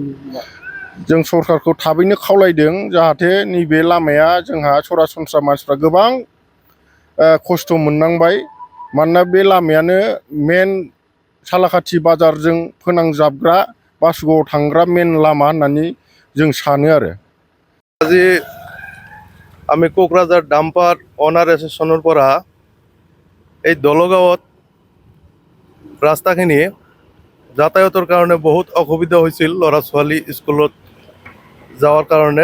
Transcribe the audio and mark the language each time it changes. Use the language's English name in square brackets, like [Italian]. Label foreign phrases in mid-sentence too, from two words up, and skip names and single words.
[Bodo] जों सरकारखौ थाबैनो खावलायदों जाहाथे नैबे लामाया जोंहा सरासनस्रा मानसिफ्रा गोबां खस्थ' मोननांबाय। मानोना बे लामायानो मेन सालाखाथि बाजारजों फोनांजाबग्रा बासुगावआव थांग्रा मेन लामा होननानै जों सानो आरो। [Assamese] আজি আমি কোকরাঝার ডাম্পার অনার এসোসিয়েশনের পৰা এই দলগাঁৱত ৰাস্তাখিনি যাতায়াতৰ কাৰণে বহুত অসুবিধা হৈছিল ল'ৰা ছোৱালী স্কুলত [Bangla] যাওয়ার কারণে।